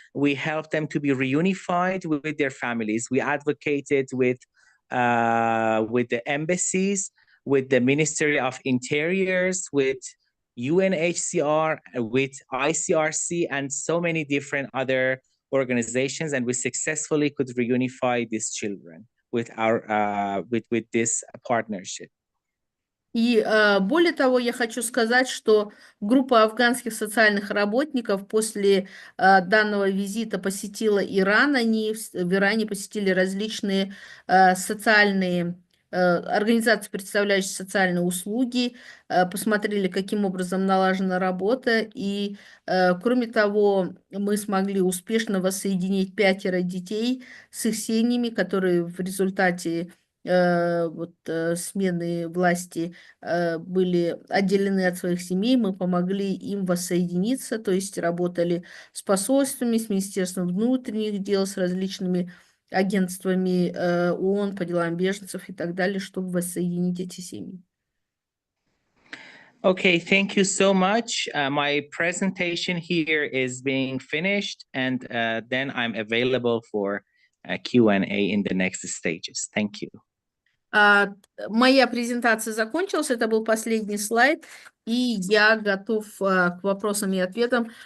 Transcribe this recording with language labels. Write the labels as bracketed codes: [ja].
[en] We helped them to be reunified with their families. We advocated with the embassies, with the Ministry of Interiors, with UNHCR, with ICRC, and so many different other organizations, and we successfully could reunify these children with our with this partnership. [ru] И более того, я хочу сказать, что группа афганских социальных работников после данного визита посетила Иран. Они в Иране посетили различные социальные организации, представляющие социальные услуги, посмотрели, каким образом налажена работа, и, кроме того, мы смогли успешно воссоединить 5 детей с их семьями, которые в результате смены власти были отделены от своих семей. Мы помогли им воссоединиться, то есть работали с посольствами, с Министерством внутренних дел, с различными агентствами ООН по делам беженцев и так далее, чтобы воссоединить эти семьи. [en] Okay, thank you so much. My presentation here is being finished, and then I'm available for Q&A in the next stages. Thank you. [ru] Моя презентация закончилась, это был последний слайд, и я готов к вопросам и ответам.